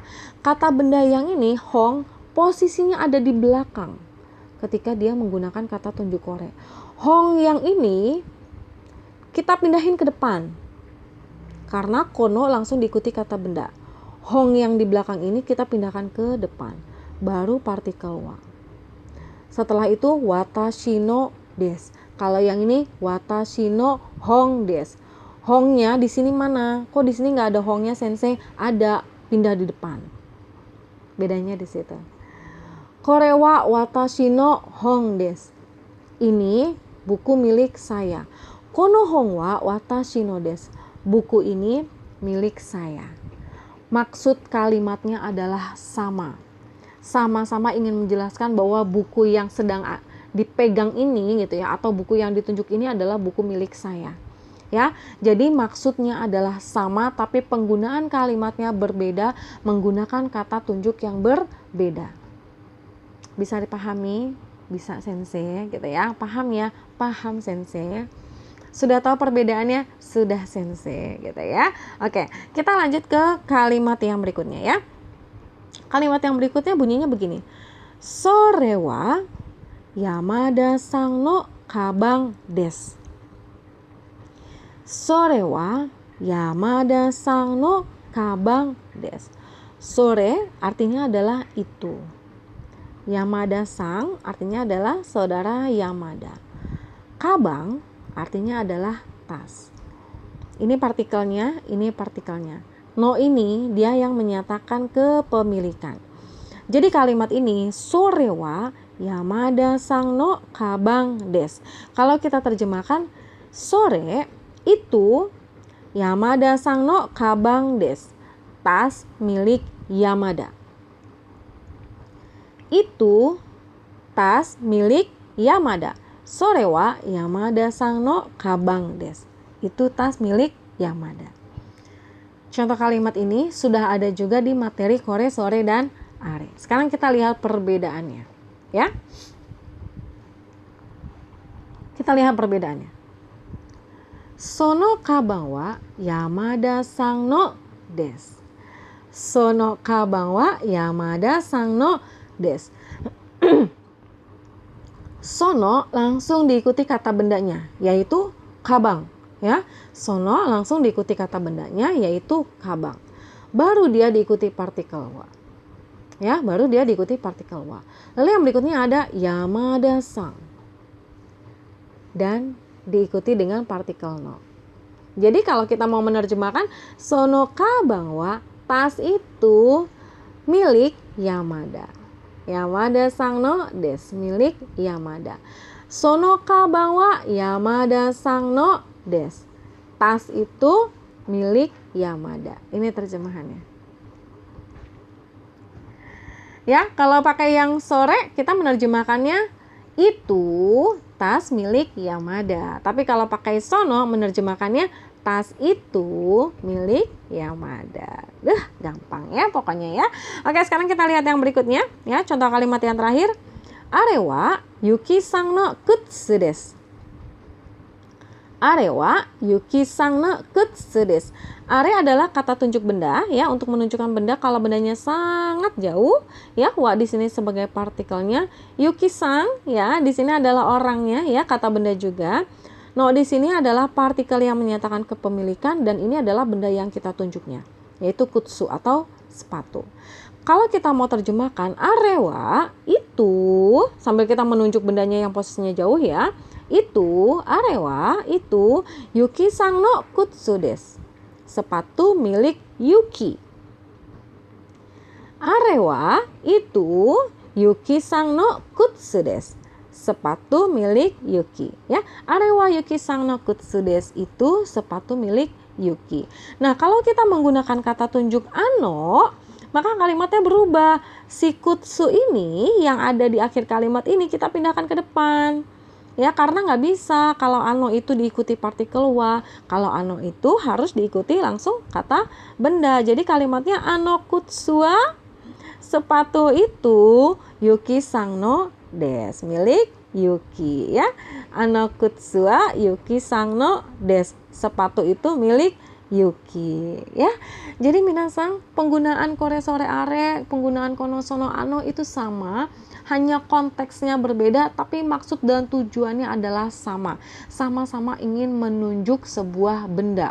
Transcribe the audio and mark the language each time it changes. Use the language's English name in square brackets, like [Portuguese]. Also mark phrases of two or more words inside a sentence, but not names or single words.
[Indonesian] Kata benda yang ini hong posisinya ada di belakang ketika dia menggunakan kata tunjuk kore. Hong yang ini kita pindahin ke depan karena kono langsung diikuti kata benda. Hong yang di belakang ini kita pindahkan ke depan baru partikel wa. Setelah itu [Japanese] わたしのです. [Indonesian] Kalau yang ini [Japanese] わたしのほんです. [Indonesian] Hongnya di sini mana? Kok di sini nggak ada hongnya Sensei? Ada, pindah di depan. Bedanya di situ. [Japanese] これはわたしのほんです. [Indonesian] Ini buku milik saya. [Japanese] このほんはわたしのです. [Indonesian] Buku ini milik saya. Maksud kalimatnya adalah sama. Sama-sama ingin menjelaskan bahwa buku yang sedang dipegang ini gitu ya, atau buku yang ditunjuk ini adalah buku milik saya. Ya, jadi maksudnya adalah sama tapi penggunaan kalimatnya berbeda menggunakan kata tunjuk yang berbeda. Bisa dipahami? Bisa Sensei gitu ya. Paham ya? Paham Sensei. Sudah tahu perbedaannya? Sudah Sensei gitu ya. Oke, kita lanjut ke kalimat yang berikutnya ya. Kalimat yang berikutnya bunyinya begini. [Japanese] それは山田さんのかばんです. それは山田さんのかばんです. [Indonesian] Sore artinya adalah itu. Yamada Sang artinya adalah saudara Yamada. Kabang artinya adalah tas. Ini partikelnya, ini partikelnya. No ini dia yang menyatakan kepemilikan. Jadi kalimat ini [Japanese] それは山田さんのかばんです. [Indonesian] Kalau kita terjemahkan, [Japanese] sore itu 山田さんのかばんです, [Indonesian] tas milik Yamada. Itu tas milik Yamada. [Japanese] それは山田さんのかばんです. [Indonesian] Itu tas milik Yamada. Contoh kalimat ini sudah ada juga di materi kore, sore, dan are. Sekarang kita lihat perbedaannya, ya. Kita lihat perbedaannya. [Japanese] そのかばんは山田さんのです. そのかばんは山田さんのです. [Indonesian] Sono langsung diikuti kata bendanya, yaitu kabang, ya. Sono langsung diikuti kata bendanya, yaitu kabang. Baru dia diikuti partikel wa. Ya, baru dia diikuti partikel wa. Lalu yang berikutnya ada Yamada Sang. Dan diikuti dengan partikel no. Jadi kalau kita mau menerjemahkan [Japanese] そのかばんは, [Indonesian] tas itu milik Yamada. [Japanese] 山田さんのです, [Indonesian] milik Yamada. [Japanese] そのかばんは山田さんのです. [Indonesian] Tas itu milik Yamada. Ini terjemahannya. Ya, kalau pakai yang sore kita menerjemahkannya itu tas milik Yamada. Tapi kalau pakai sono menerjemahkannya tas itu milik Yamada. Gampang ya pokoknya ya. Oke, sekarang kita lihat yang berikutnya ya, contoh kalimat yang terakhir. [Japanese] あれはゆきさんのくつです. あれはゆきさんのくつです. [Indonesian] Are adalah kata tunjuk benda ya, untuk menunjukkan benda kalau bendanya sangat jauh ya. Wa di sini sebagai partikelnya, Yuki-san ya di sini adalah orangnya ya, kata benda juga. No di sini adalah partikel yang menyatakan kepemilikan, dan ini adalah benda yang kita tunjuknya, yaitu kutsu atau sepatu. Kalau kita mau terjemahkan arewa itu, sambil kita menunjuk bendanya yang posisinya jauh ya, itu arewa itu [Japanese] ゆきさんのくつです. [Indonesian] Sepatu milik Yuki. [Japanese] Arewa itu ゆきさんのくつです. [Indonesian] Sepatu milik Yuki ya. [Japanese] あれはゆきさんのくつです [Indonesian] itu sepatu milik Yuki. Nah, kalau kita menggunakan kata tunjuk ano, maka kalimatnya berubah. Si kutsu ini yang ada di akhir kalimat ini kita pindahkan ke depan. Ya, karena nggak bisa kalau ano itu diikuti partikel wa. Kalau ano itu harus diikuti langsung kata benda. Jadi kalimatnya [Japanese] あのくつは, [Indonesian] sepatu itu [Japanese] ゆきさんのです, [Indonesian] milik Yuki ya. [Japanese] あのくつはゆきさんのです, [Indonesian] sepatu itu milik Yuki ya. Jadi minasang, penggunaan [Japanese] これ それ あれ, [Indonesian] penggunaan [Japanese] この その あの [Indonesian] itu sama. Hanya konteksnya berbeda, tapi maksud dan tujuannya adalah sama. Sama-sama ingin menunjuk sebuah benda.